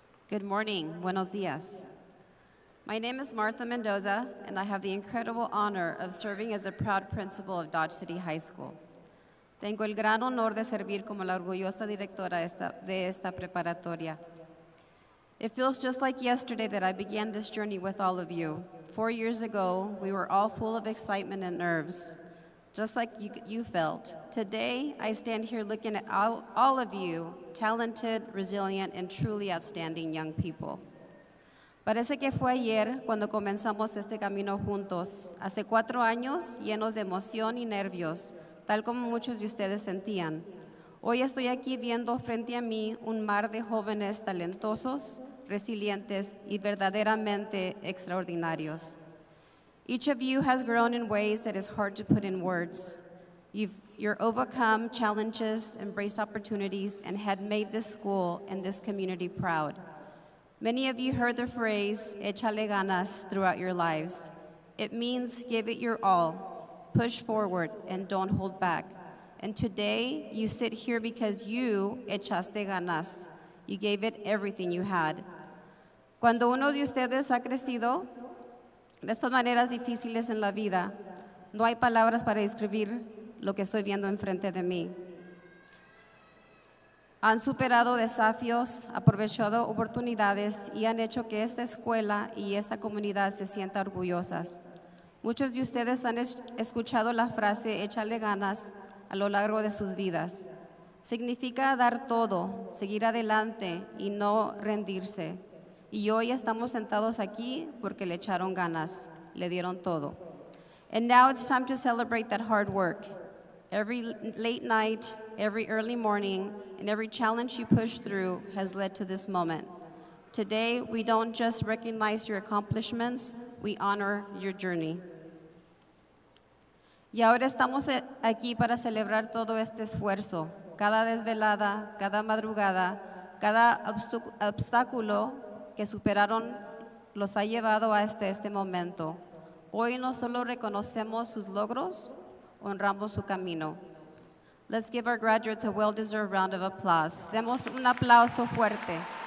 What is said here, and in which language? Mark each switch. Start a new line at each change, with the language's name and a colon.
English: Good morning, buenos días. My name is Martha Mendoza, and I have the incredible honor of serving as a proud principal of Dodge City High School.
Spanish: Tengo el gran honor de servir como la orgullosa directora de esta preparatoria.
English: It feels just like yesterday that I began this journey with all of you. 4 years ago, we were all full of excitement and nerves, just like you felt. Today, I stand here looking at all of you, talented, resilient, and truly outstanding young people.
Spanish: Parece que fue ayer cuando comenzamos este camino juntos, hace 4 años llenos de emoción y nervios, tal como muchos de ustedes sentían. Hoy estoy aquí viendo frente a mí un mar de jóvenes talentosos, resilientes y verdaderamente extraordinarios.
English: Each of you has grown in ways that is hard to put in words. You're overcome challenges, embraced opportunities, and had made this school and this community proud. Many of you heard the phrase, échale ganas, throughout your lives. It means give it your all, push forward, and don't hold back. And today, you sit here because you echaste ganas. You gave it everything you had.
Spanish: Cuando uno de ustedes ha crecido de estas maneras difíciles en la vida, no hay palabras para describir lo que estoy viendo enfrente de mí. Han superado desafíos, aprovechado oportunidades y han hecho que esta escuela y esta comunidad se sientan orgullosas. Muchos de ustedes han escuchado la frase échale ganas a lo largo de sus vidas. Significa dar todo, seguir adelante y no rendirse. Y hoy estamos sentados aquí porque le echaron ganas, le dieron todo.
English: And now it's time to celebrate that hard work. Every late night, every early morning, and every challenge you push through has led to this moment. Today, we don't just recognize your accomplishments, we honor your journey.
Spanish: Y ahora estamos aquí para celebrar todo este esfuerzo, cada desvelada, cada madrugada, cada obstáculo que superaron los ha llevado a este momento. Hoy no solo reconocemos sus logros, honramos su camino.
English: Let's give our graduates a well-deserved round of applause.
Spanish: Demos un aplauso fuerte.